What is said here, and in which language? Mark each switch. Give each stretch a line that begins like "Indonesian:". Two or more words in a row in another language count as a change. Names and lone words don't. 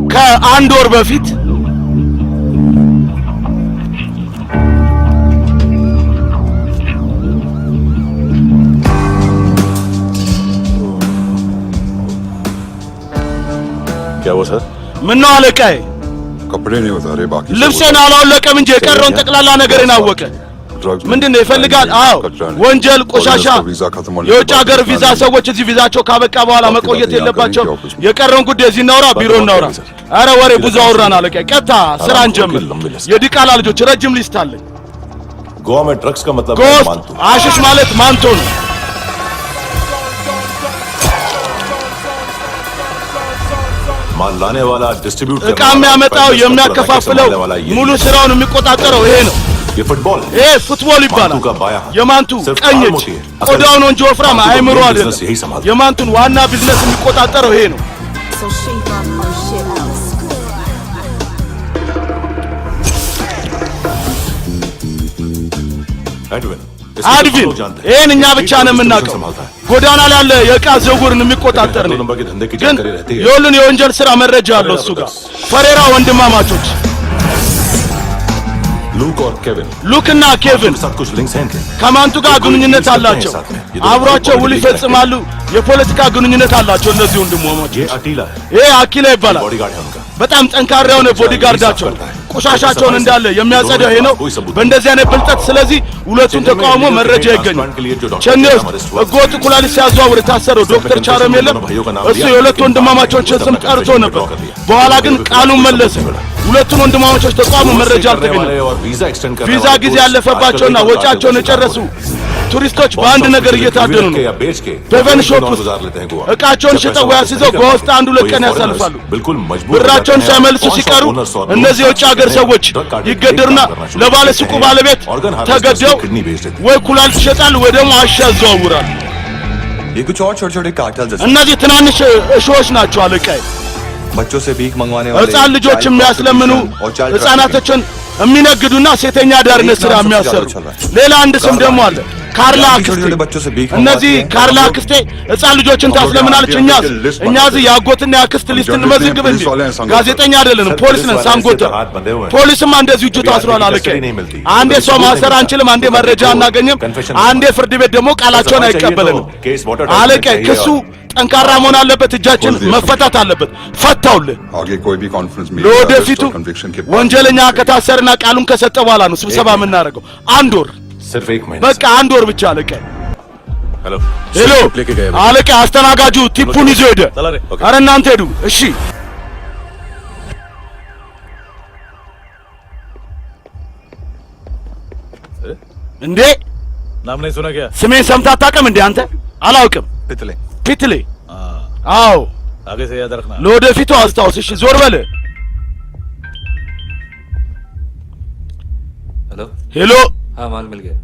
Amharic: ከአንድ ወር በፊት
Hindi: क्या वो सर?
Amharic: ምን ነው አለቃዬ?
Hindi: कपड़े नहीं बता रहे बाकी
Amharic: ልብሴን አላወለቀም እንጂ የቀረውን ጠቅላላ ነገርን አወቀ። ምንድን ነው ይፈልጋል? አዎ ወንጀል፣ ቆሻሻ፣ የውጭ ሀገር ቪዛ ሰዎች እዚህ ቪዛቸው ካበቃ በኋላ መቆየት የለባቸው። የቀረውን ጉዳይ እዚህ እናውራ፣ ቢሮ እናውራ። አረ ወሬ ብዙ አወራን አለቃዬ። ቀጥታ ስራ እንጀምር። የዲቃላ ልጆች ረጅም ሊስት አለኝ።
Hindi: गोवा में ड्रग्स का मतलब
Amharic: ጎስት አሽሽ ማለት ማንቶ ነው።
Hindi: माल लाने वाला डिस्ट्रीब्यूट
Amharic: እቃ የሚያመጣው የሚያከፋፍለው ሙሉ ስራውን የሚቆጣጠረው ይሄ ነው።
Hindi: ये फुटबॉल
Amharic: ይሄ ፉትቦል ይባላል።
Hindi: मांतू का बाया
Amharic: የማንቱ ቀኝ እጅ ቆዳው ነው እንጂ ወፍራም አይምሮ አይደለም።
Hindi: यही संभाल
Amharic: የማንቱን ዋና ቢዝነስ የሚቆጣጠረው ይሄ ነው።
English: So shake off our shit out.
Amharic: एडविन አድቪን ይሄን እኛ ብቻ ነው የምናውቀው። ጎዳና ላይ ያለ የእቃ ዝውውርን የሚቆጣጠር ነው። ግን የሁሉን የወንጀል ስራ መረጃ አለው እሱ ጋር። ፈሬራ ወንድማማቾች
Hindi: लूक और केविन
Amharic: ሉክና ኬቪን
Hindi: साथ कुछ लिंक्स हैं क्या?
Amharic: ከማንቱ ጋር ግንኙነት አላቸው። አብሯቸው ውል ይፈጽማሉ። የፖለቲካ ግንኙነት አላቸው እነዚህ ወንድማማቾች።
Hindi: ये अटीला है,
Amharic: ይሄ አኪላ ይባላል።
Hindi: बॉडीगार्ड है उनका।
Amharic: በጣም ጠንካራ የሆነ ቦዲጋርዳቸው ቆሻሻቸውን እንዳለ የሚያጸዳው ይሄ ነው። በእንደዚህ አይነት ብልጠት ስለዚህ ሁለቱን ተቃውሞ መረጃ ይገኛል። ቸኔ ውስጥ ህገወጥ ኩላሊት ሲያዘዋውር የታሰረው ዶክተር ቻረም የለም። እሱ የሁለት ወንድማማቾችን ስም ጠርቶ ነበር። በኋላ ግን ቃሉን መለሰ። ሁለቱን ወንድማማቾች ተቃውሞ መረጃ አልተገኘም። ቪዛ ጊዜ ያለፈባቸውና ወጪያቸውን የጨረሱ ቱሪስቶች በአንድ ነገር እየታደኑ ነው።
English: በpawn shop
Amharic: ውስጥ እቃቸውን ሽጠው ያስይዘው በውስጥ አንድ ሁለት ቀን ያሳልፋሉ። ብራቸውን ሳይመልሱ ሲቀሩ እነዚህ የውጭ ሀገር ሰዎች ይገደሩና ለባለ ሱቁ ባለቤት ተገደው ወይ ኩላሊት ይሸጣሉ ወይ ደግሞ አሻ ያዘዋውራሉ። ये कुछ और छोटे छोटे कार्टेल्स हैं እነዚህ ትናንሽ እሾዎች ናቸው አለቃዬ። बच्चों से भीख मंगवाने वाले ህፃን ልጆች የሚያስለምኑ ህፃናቶችን የሚነግዱና ሴተኛ ዳርነት ስራ የሚያሰሩ ሌላ አንድ ስም ደግሞ አለ ካርላ አክስቴ። እነዚህ ካርላ አክስቴ ህፃን ልጆችን ታስለምናለች። እኛ እዚህ የአጎትና የአክስት ሊስት እንመዝግብ እንጂ ጋዜጠኛ አይደለንም፣ ፖሊስ ነን። ሳንጎተር ፖሊስማ እንደዚህ እጁ ታስሯል አለቃዬ። አንዴ ሰው ማሰር አንችልም፣ አንዴ መረጃ አናገኝም፣ አንዴ ፍርድ ቤት ደግሞ ቃላቸውን አይቀበልንም አለቃዬ። ክሱ ጠንካራ መሆን አለበት፣ እጃችን መፈታት አለበት። ፈታውልህ
Hindi: आगे कोई भी कॉन्फ्रेंस में
Amharic: ለወደፊቱ ወንጀለኛ ከታሰርና ቃሉን ከሰጠ በኋላ ነው ስብሰባ የምናደርገው። አንድ ወር
Hindi: सिर्फ एक महीना।
Amharic: በቃ አንድ ወር ብቻ አለቃ። हेलो ሄሎ አለቃ፣ አስተናጋጁ ቲፑን ይዞ ሄደ። አረ እናንተ ሄዱ። እሺ እንዴ
Hindi: नाम नहीं सुना क्या?
Amharic: ስሜን ሰምተህ አታውቅም እንዴ አንተ? አላውቅም። पितले। ፒትሌ። አዎ
Hindi: आगे से याद रखना।
Amharic: ለወደፊቱ አስታውስ። እሺ ዞር በል። हेलो ሄሎ
Hindi: हाँ माल मिल गया